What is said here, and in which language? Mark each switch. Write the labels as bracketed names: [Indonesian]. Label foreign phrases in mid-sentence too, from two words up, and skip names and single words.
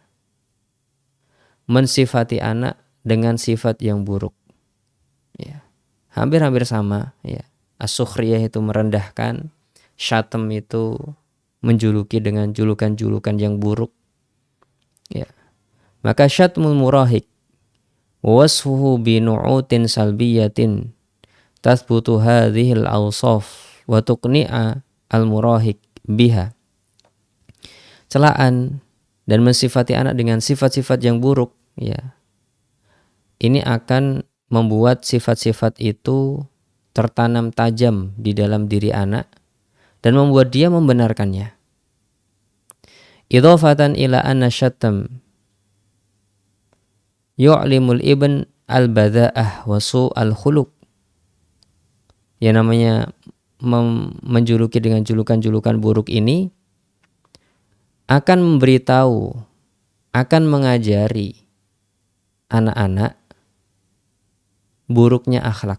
[Indonesian] Mensifati anak dengan sifat yang buruk, ya. Hampir-hampir sama, ya. As-sukhriyah itu merendahkan, syatam itu menjuluki dengan julukan-julukan yang buruk, ya. [Arabic] Maka شتم المراهق وصفه بنعوت سلبية تثبت هذه الأوصاف وتقنع المراهق بها. [Indonesian] Celaan dan mensifati anak dengan sifat-sifat yang buruk, ya, ini akan membuat sifat-sifat itu tertanam tajam di dalam diri anak dan membuat dia membenarkannya. [Arabic] إضافة إلى أن الشتم يعلم الابن البذاءة وسوء الخلق. [Indonesian] Yang namanya menjuluki dengan julukan-julukan buruk ini akan memberitahu, akan mengajari anak-anak buruknya akhlak.